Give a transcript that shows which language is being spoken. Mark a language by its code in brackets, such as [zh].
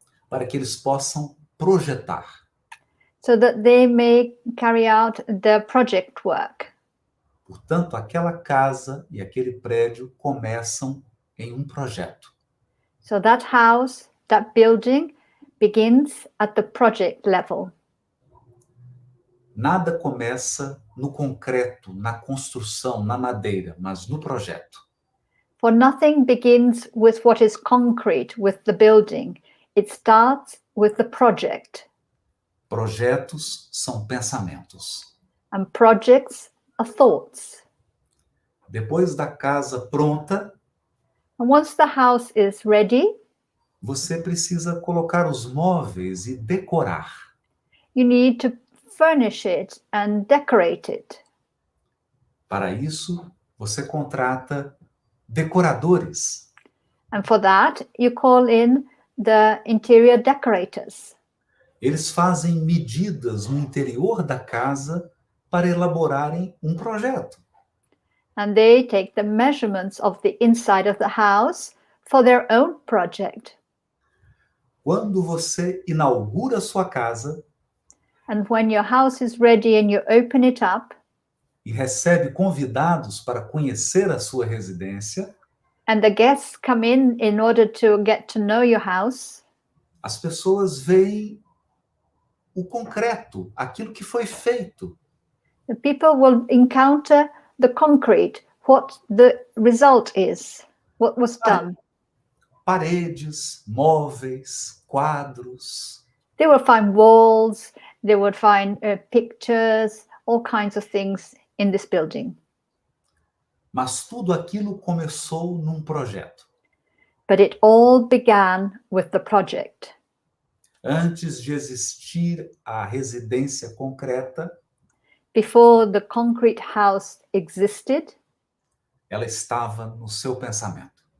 [pt] Para que eles possam projetar. [en] so that they may carry out the project work. [pt] Portanto, aquela casa e aquele prédio começam em um projeto. [en] So that house, that building begins at the project level. [pt] Nada começa no concreto, na construção, na madeira, mas no projeto. [en] For nothing begins with what is concrete, with the building. It starts with the project. [pt] Projetos são pensamentos. [en] And projects are thoughts. [pt] Depois da casa pronta, [en] And once the house is ready, [pt] você precisa colocar os móveis e decorar. [en] you need to furnish it and decorate it. [pt] Para isso, você contrata decoradores. [en] And for that, you call in the interior decorators. [pt] Eles fazem medidas no interior da casa para elaborarem um projeto. [en] And they take the measurements of the inside of the house for their own project. [pt] Quando você inaugura sua casa [en] And when your house is ready and you open it up, [pt] e recebe convidados para conhecer a sua residência, [en] and the guests come in order to get to know your house, [pt] as pessoas veem o concreto, aquilo que foi feito. [en] the people will encounter the concrete, what the result is, what was done. [pt] Paredes, móveis, quadros. [en] They will find walls, they would find pictures, all kinds of things in this building. [pt] Mas tudo aquilo começou num projeto. [en] But it all began with the project. [pt] Antes de existir a residência concreta, [en] Before the concrete house existed, [pt] ela estava no seu pensamento.